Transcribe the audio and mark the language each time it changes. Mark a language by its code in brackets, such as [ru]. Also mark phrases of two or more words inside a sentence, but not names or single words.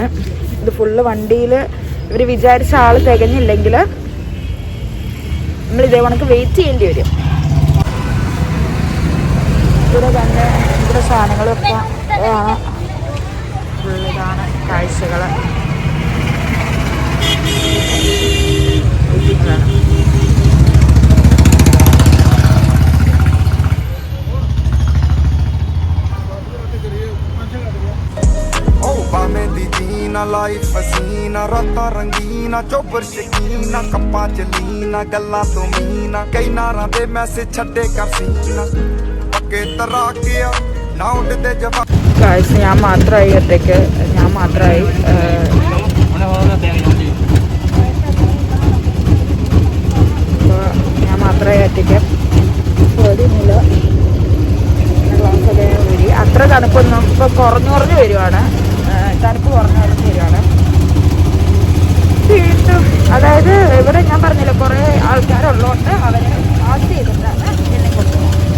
[ml] ഇത് ഫുള്ള് വണ്ടിയിൽ ഇവർ വിചാരിച്ച ആൾ തികഞ്ഞില്ലെങ്കിൽ നമ്മൾ ഇതേ കണക്ക് വെയിറ്റ് ചെയ്യേണ്ടി വരും. ഇവിടെ തന്നെ ഇവിടെ സാധനങ്ങളൊക്കെ ആണ്, ഫുള്ളിതാണ് കാഴ്ചകൾ. [pa] ਲਾਈਫ ਫਸੀਨਾ ਰਾਤਾਂ ਰੰਗੀਨਾ ਚੋਬਰ ਸ਼ਕੀਨਾ ਕੱਪਾਂ ਚ ਲੀਨਾ ਗੱਲਾਂ ਤੋਂ ਮੀਨਾ ਕਈ ਨਾਰਾਂ ਦੇ ਮੈਸੇਜ ਛੱਡੇ ਕਰ ਸੀਨਾ ਪੱਕੇ ਤਰਾਕਿਆ ਨਾ ਉੱਡਦੇ ਜਵਾਨ [ml] ഗായ്സ് ഞാൻ മാത്രമായി ഒറ്റയ്ക്ക് ഞാൻ മാത്രമായി ഞാൻ മാത്രമായി ഒറ്റയ്ക്ക് പേടിയൊന്നുമില്ല ഗ്ലാസ്സൊക്കെ ഊരി അത്ര തണുപ്പൊന്നും ഇപ്പോൾ കുറഞ്ഞു വരുവാണ് തണുപ്പ് കുറഞ്ഞു വരുവാണ് വീണ്ടും അതായത് ഇവിടെ ഞാൻ പറഞ്ഞില്ല കുറേ ആൾക്കാരുള്ളതുകൊണ്ട് അവർ ആസ്റ്റ് ചെയ്തിട്ടാണ് എന്നെ കൊടുക്കുന്നത്.